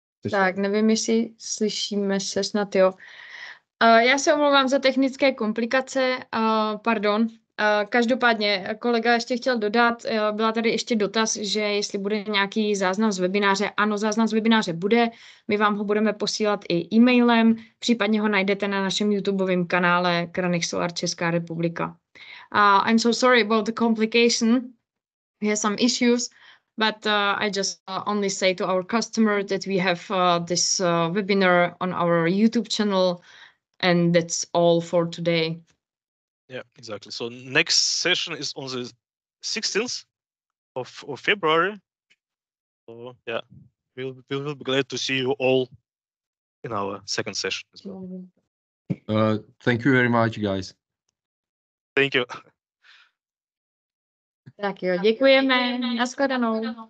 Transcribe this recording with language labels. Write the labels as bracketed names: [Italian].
[Czech] Tak, nevím, jestli slyšíme se snad, jo. Já se omlouvám za technické komplikace, pardon. Každopádně kolega ještě chtěl dodat, byla tady ještě dotaz, že jestli bude nějaký záznam z webináře. Ano, záznam z webináře bude, my vám ho budeme posílat i e-mailem, případně ho najdete na našem YouTubeovém kanále Kranik Solar Česká republika. [English] I'm so sorry about the complication, we have some issues, but I just only say to our customer that we have this webinar on our YouTube channel, and that's all for today. Yeah, exactly. So next session is on the 16th of February. So yeah, we'll be glad to see you all in our second session as well. Thank you very much, guys. Thank you. [Czech] Tak jo, děkujeme. Nashledanou.